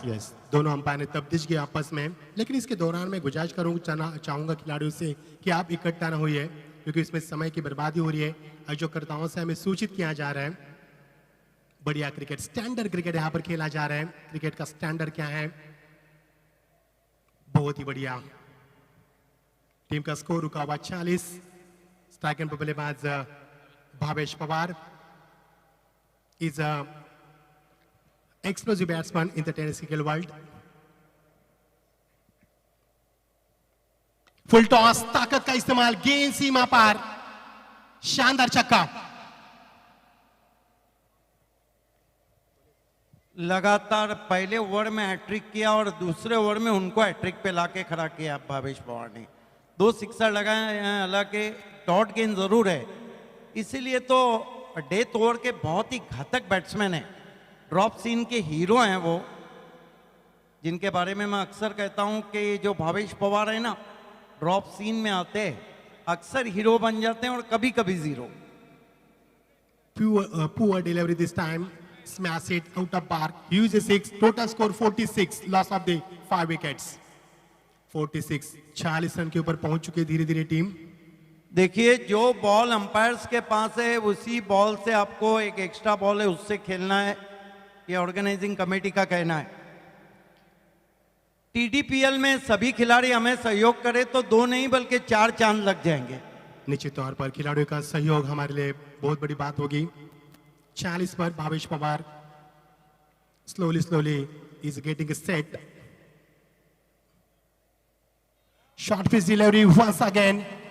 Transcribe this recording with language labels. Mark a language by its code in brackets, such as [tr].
[hi] Yes, दोनों umpire ने तब्दीश किया आपस में। लेकिन इसके दौरान मैं गुजारिश चाहूंगा खिलाड़ियों से कि आप इकट्ठा ना होइए, क्योंकि इसमें समय की बर्बादी हो रही है। आयोजकर्ताओं से हमें सूचित किया जा रहा है। बढ़िया क्रिकेट, स्टैंडर्ड क्रिकेट यहाँ पर खेला जा रहा है। क्रिकेट का स्टैंडर्ड क्या है, बहुत ही बढ़िया। टीम का स्कोर रुका हुआ 40। [en] Strike end बल्लेबाज Bhavesh Pawar is explosive batsman in the tennis cricket world. [hi] Full toss, ताकत का इस्तेमाल, गेंद सीमा पार, शानदार छक्का। लगातार पहले ओवर में हैट्रिक किया और दूसरे ओवर में उनको हैट्रिक पे लाके खड़ा किया भावेश पवार ने। 2 सिक्सर लगाए हैं, हालांकि डॉट गेंद जरूर है, इसीलिए तो डेथ ओवर के बहुत ही घातक बैट्समैन है। ड्रॉप सीन के हीरो हैं वो, जिनके बारे में मैं अक्सर कहता हूं कि जो भावेश पवार है ना, ड्रॉप सीन में आते अक्सर हीरो बन जाते हैं और कभी कभी zero. [en] Poor delivery this time. Smash it out of park. Use a 6. Total score 46. Loss of the 5 wickets. 46. [hi] 46 run के ऊपर पहुंच चुकी है धीरे धीरे टीम। देखिए जो बॉल अंपायर्स के पास है उसी बॉल से आपको, एक एक्स्ट्रा बॉल है उससे खेलना है, ये ऑर्गेनाइजिंग कमेटी का कहना है। टीडीपीएल में सभी खिलाड़ी हमें सहयोग करें तो 2 नहीं बल्कि 4 चांद लग जाएंगे। निश्चित तौर पर खिलाड़ियों का सहयोग हमारे लिए बहुत बड़ी बात होगी। [en] 40 पर Bhavesh Pawar slowly is getting set. Short pitch delivery once again.